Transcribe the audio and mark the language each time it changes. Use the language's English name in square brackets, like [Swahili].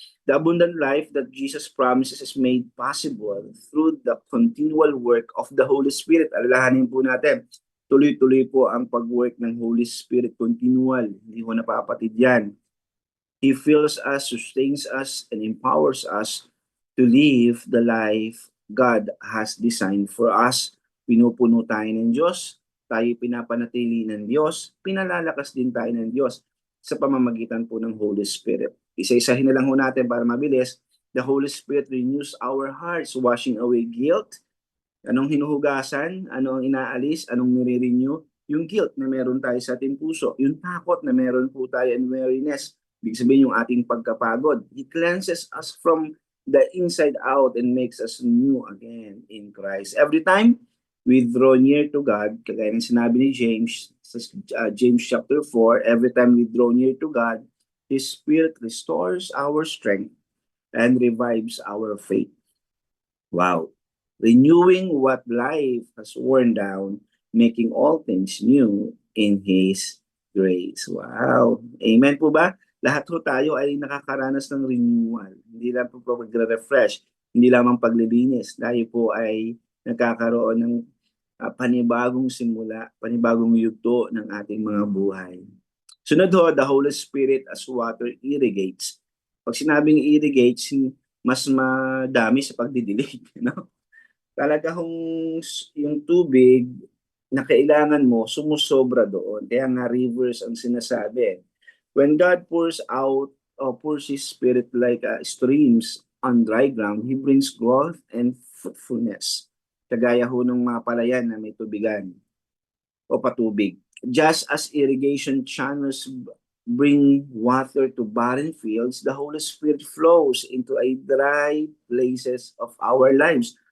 [English] The abundant life that Jesus promises is made possible through the continual work of the Holy Spirit. [Filipino] Alalahanin po natin, tuloy-tuloy po ang pag-work ng Holy Spirit, continual. Hindi ko napapatid yan. [English] He fills us, sustains us, and empowers us to live the life God has designed for us. [Filipino] Pinupuno tayo ng Diyos, tayo pinapanatili ng Diyos, pinalalakas din tayo ng Diyos sa pamamagitan po ng Holy Spirit. Isa-isahin na lang ho natin para mabilis. [English] The Holy Spirit renews our hearts, washing away guilt. [Filipino] Anong hinuhugasan? Ano ang inaalis? Anong nire-renew? Yung guilt na meron tayo sa ating puso. Yung takot na meron po tayo [English] and weariness. [Filipino] Ibig sabihin yung ating pagkapagod. [English] He cleanses us from the inside out and makes us new again in Christ. Every time we draw near to God, [Filipino] kagaya ng sinabi ni James, sa James chapter 4, [English] every time we draw near to God, His Spirit restores our strength and revives our faith. Wow. Renewing what life has worn down, making all things new in His grace. [Filipino] Wow. Amen po ba? Lahat po tayo ay nakakaranas ng renewal. Hindi lang po pag-refresh, hindi lamang paglilinis. Tayo po ay nagkakaroon ng panibagong simula, panibagong yugto ng ating mga buhay. Sunod ho, [English] the Holy Spirit as water irrigates. [Filipino] Pag sinabing irrigates, mas madami sa pagdidilig. No? Talaga yung tubig na kailangan mo, sumusobra doon. Kaya nga rivers ang sinasabi. [English] When God pours out or pours His Spirit like streams on dry ground, He brings growth and fruitfulness. [Filipino] Kagaya ho ng mga palayan na may tubigan o patubig. [English] Just as irrigation channels bring water to barren fields, the Holy Spirit flows into a dry places of our lives.